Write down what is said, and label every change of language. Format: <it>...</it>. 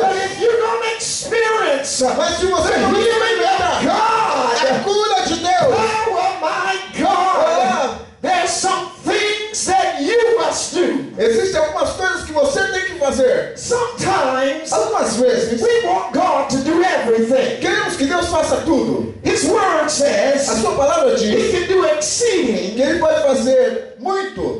<en>But if you don't experience</en> <pt>Mas se você</pt> <en>the</en> <pt>não</pt> <en>healing of</en> <pt>experimentar a</pt> <en>God,</en> <pt>cura de Deus,</pt> <en>oh my God, there's some things that you must do.</en> <pt>existem algumas coisas que você tem que fazer.</pt> <en>Sometimes</en> <pt>Algumas vezes,</pt> <en>we want God to do everything.</en> <pt>queremos que Deus faça tudo.</pt> <en>His word</en> <pt>A</pt> <en>says</en> <pt>sua palavra</pt> <en>He</en> <pt>diz</pt> <en>can do exceeding,</en> <pt>que Ele pode fazer muito,</pt>